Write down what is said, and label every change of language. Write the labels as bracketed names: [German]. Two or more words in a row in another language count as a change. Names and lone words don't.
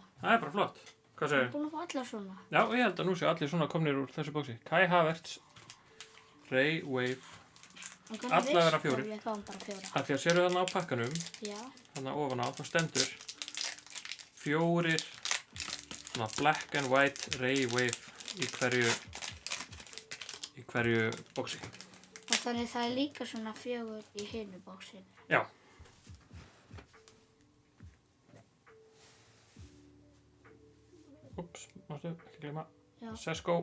[Icelandic] Það bara flott. Hvað segir? Búin að fá allar svona. Já, ég held að nú séu allir svona komnir úr þessu bóksi. Kai Havertz, Ray Wave, alla vera 4. Við fáum bara 4. Af því að sérðu þarna á pakkanum, Já. þarna ofan á, þá stendur 4 svona [English] black and white [Icelandic] Ray Wave í hverju bóksi. Og þannig það líka svona 4 í hinu bóksinu. Já. Úps, mástu, ekki gleyma. Já. Sesko.